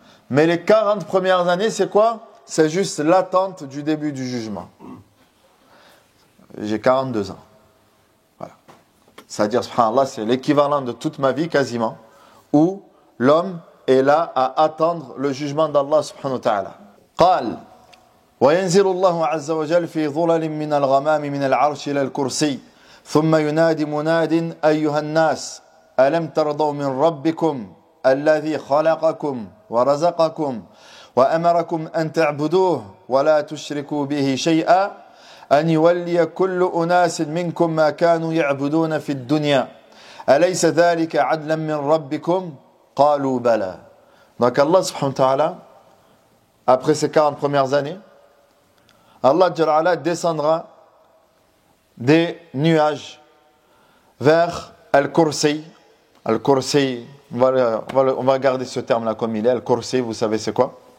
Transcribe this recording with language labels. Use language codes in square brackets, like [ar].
[fr] Mais les 40 premières années, c'est quoi? C'est juste l'attente du début du jugement. J'ai 42 ans. Voilà. C'est-à-dire, subhanallah, c'est l'équivalent de toute ma vie quasiment, où l'homme est là à attendre le jugement d'Allah subhanahu wa ta'ala. [ar] قال وينزل الله عز وجل في ظلل من الغمام من العرش إلى الكرسي ثم ينادي مناد أيها الناس ألم ترضوا من ربكم الذي خلقكم ورزقكم وأمركم أن تعبدوه ولا تشركوا به شيئا أن يولي كل أناس منكم ما كانوا يعبدون في الدنيا أليس ذلك عدلا من ربكم قالوا بلى. [fr] Donc Allah subhanahu wa ta'ala après ces 40 premières années, Allah Jalla ala descendra des nuages vers Al-Kursi. Al-Kursi, on va garder ce terme-là comme il est. Al-Kursi, vous savez c'est quoi?